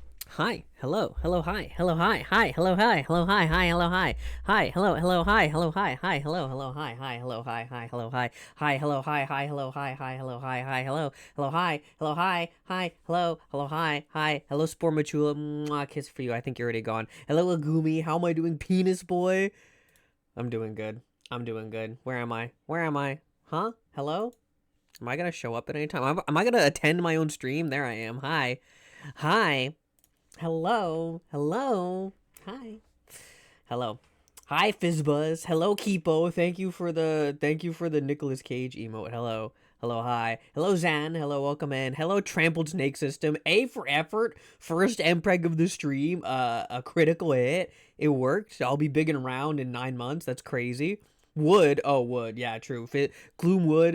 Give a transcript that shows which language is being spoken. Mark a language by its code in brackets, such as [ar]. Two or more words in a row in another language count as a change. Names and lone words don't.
[en] Hi, hello, hello, hi, hello, hi, hi, hello, hi, hello, hi, hi, hello, hi, hi, hello, hello, hi, hello, hi, hi, hello, hello, hi, hi, hello, hi, hi, hello, hi, hi, hello, hi, hi, hello, hi, hi, hello, hi, hi, hello, hello, hi, hello, hi, hi, hello, hello, hi, hi, hello, Spore Machula, mwah, kiss for you. I think you're already gone. Hello, Gloomy. How am I doing, penis boy? I'm doing good. I'm doing good. Where am I? Where am I? Huh? Hello? Am I gonna show up at any time? Am I gonna attend my own stream? There I am. Hi, hi. Hello. Hello. Hi. Hello. Hi, Fizzbuzz. Hello, Kipo. Thank you for the Nicolas Cage emote. Hello. Hello, hi. Hello, Zan. Hello, welcome in. Hello, Trampled Snake System. A for effort. First MPreg of the stream. A critical hit. It worked. I'll be big and round in 9 months. That's crazy. Wood. Oh, wood. Yeah, true. Gloom wood.